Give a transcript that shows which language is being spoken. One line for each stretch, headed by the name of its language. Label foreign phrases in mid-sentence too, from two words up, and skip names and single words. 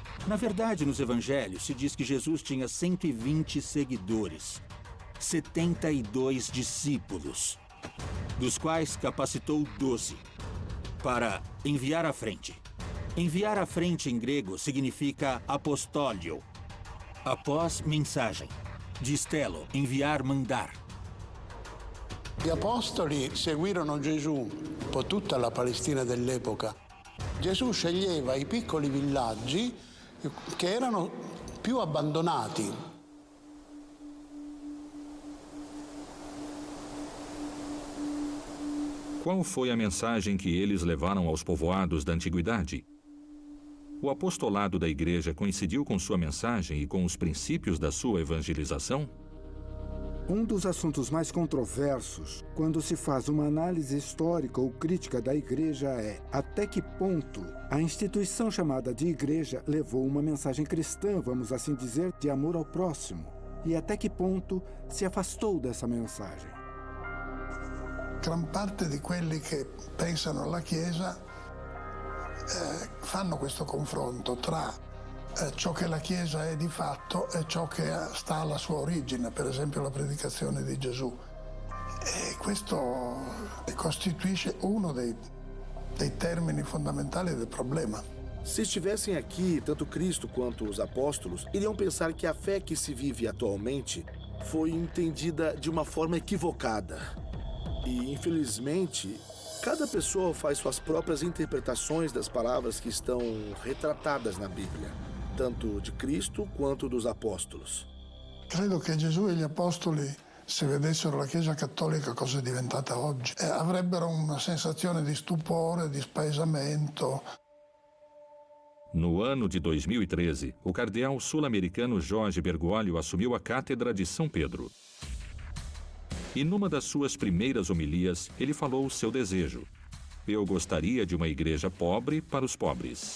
Portuguese: Na verdade, nos evangelhos se diz que Jesus tinha 120 seguidores, 72 discípulos, dos quais capacitou 12 para enviar à frente. Enviar à frente em grego significa apostólio, após mensagem. Distelo, enviar, mandar.
Italian: Gli apostoli seguirono Gesù per tutta la Palestina dell'epoca. Gesù sceglieva i piccoli villaggi che erano più abbandonati.
Portuguese: Qual foi a mensagem que eles levaram aos povoados da antiguidade? O apostolado da igreja coincidiu com sua mensagem e com os princípios da sua evangelização? Um dos assuntos mais controversos, quando se faz uma análise histórica ou crítica da igreja, é até que ponto a instituição chamada de igreja levou uma mensagem cristã, vamos assim dizer, de amor ao próximo, e até que ponto se afastou dessa mensagem.
Italian: Gran parte di quelli che pensano alla Chiesa fanno questo confronto tra ciò che la Chiesa è di fatto e ciò che sta alla sua origine, per esempio la predicazione di Gesù. E questo costituisce uno dei termini fondamentali del problema.
Portuguese: Se estivessem aqui, tanto Cristo quanto os apóstolos iriam pensar que a fé que se vive atualmente foi entendida de uma forma equivocada. E, infelizmente, cada pessoa faz suas próprias interpretações das palavras que estão retratadas na Bíblia, tanto de Cristo quanto dos apóstolos.
Italian: Credo che Gesù e gli apostoli, se vedessero la Chiesa cattolica cosa è diventata oggi, avrebbero una sensazione di stupore, di spaesamento.
Portuguese: No ano de 2013, o cardeal sul-americano Jorge Bergoglio assumiu a cátedra de São Pedro. E numa das suas primeiras homilias, ele falou o seu desejo. Eu gostaria de uma igreja pobre para os pobres.